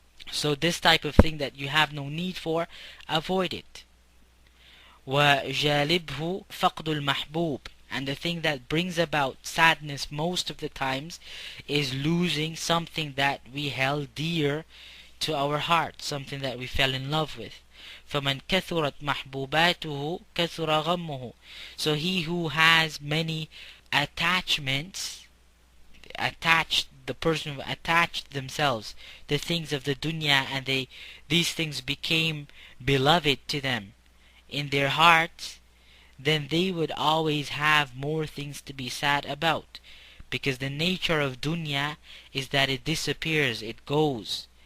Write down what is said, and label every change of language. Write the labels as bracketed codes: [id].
[en] So this type of thing that you have no need for, avoid it. [ar] وَجَالِبْهُ فَقْدُ الْمَحْبُوبِ, [en] and the thing that brings about sadness most of the times is losing something that we held dear to our heart, something that we fell in love with. [ar] فَمَنْ كَثُرَتْ مَحْبُوبَاتُهُ كَثُرَ غَمُّهُ. [en] So he who has many attachments, the person who attached themselves to things of the dunya, and these things became beloved to them in their hearts, then they would always have more things to be sad about, because the nature of dunya is that it disappears, it goes.